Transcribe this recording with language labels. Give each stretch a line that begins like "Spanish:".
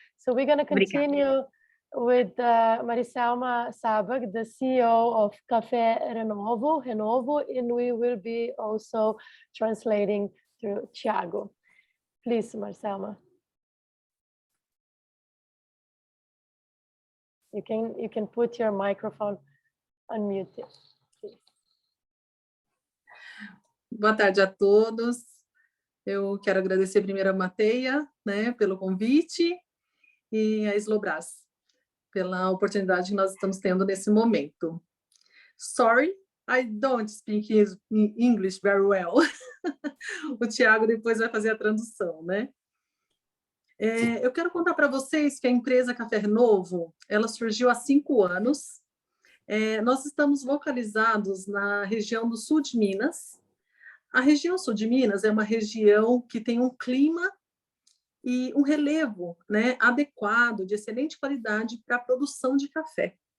English: So we're going to continue with Mariselma Sabag, the CEO of Café Renovo, and we will be also translating through Thiago. Please, Mariselma. You can put your microphone unmuted. Please.
Portuguese: Boa tarde a todos. Eu quero agradecer primeiro a Mateia, né, pelo convite, e a Slobraz pela oportunidade que nós estamos tendo nesse momento.
English: Sorry, I don't speak English very well.
Portuguese: O Thiago depois vai fazer a tradução, né? Eu quero contar para vocês que a empresa Café Renovo, ela surgiu há 5 anos. Nós estamos localizados na região do sul de Minas. A região sul de Minas é uma região que tem um clima e um relevo, né, adequado, de excelente qualidade para a produção de café.